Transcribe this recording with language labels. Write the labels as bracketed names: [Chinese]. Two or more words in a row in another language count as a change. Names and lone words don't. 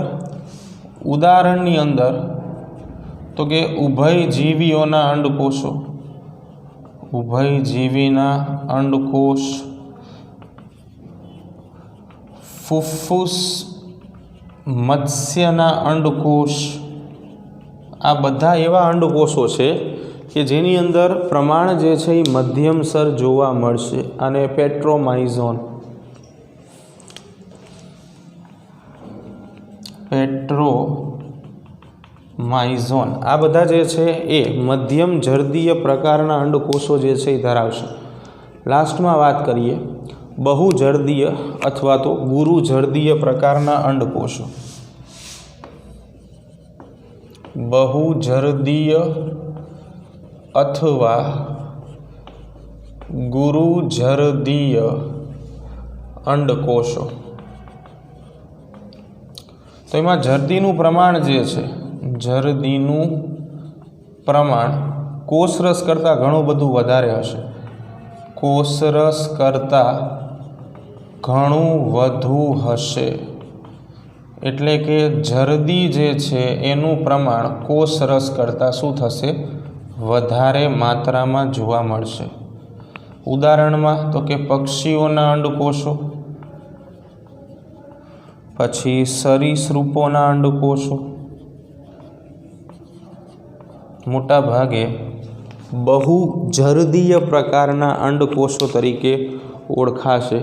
[Gujarati] ઉદાહરણની અંદર તો કે ઉભયજીવીઓના અંડકોશો, ઉભયજીવીના અંડકોશ, ફુફ્ફુસ મત્સ્યના અંડકોશ। આ બધા એવા અંડકોશો છે કે જેની અંદર પ્રમાણ જે છે મધ્યમસર જોવા મળશે। આને પેટ્રોમાઇઝોન, પેટ્રોમાઇઝોન આ બધા જે છે એ મધ્યમ જરદીય પ્રકારના અંડકોશો જે છે ધરાવશે। લાસ્ટમાં વાત કરીએ બહુજરદીય અથવા તો ગુરુજરદીય પ્રકારના અંડકોશો। બહુજરદીય અથવા ગુરુજરદીય અંડકોશો। તો એમાં જરદીનું પ્રમાણ જે છે, જરદીનું પ્રમાણ કોષરસ કરતા ઘણું બધું વધારે હશે। કોષરસ કરતા ઘણું વધુ હશે। એટલે કે જરદી જે છે એનું પ્રમાણ કોષરસ કરતા શું થશે? વધારે માત્રામાં જોવા મળશે। ઉદાહરણમાં તો કે પક્ષીઓના અંડકોશો, પછી સરીસૃપોના અંડકોશો, મોટા ભાગે બહુજરદીય પ્રકારના અંડકોશો તરીકે ઓળખાશે।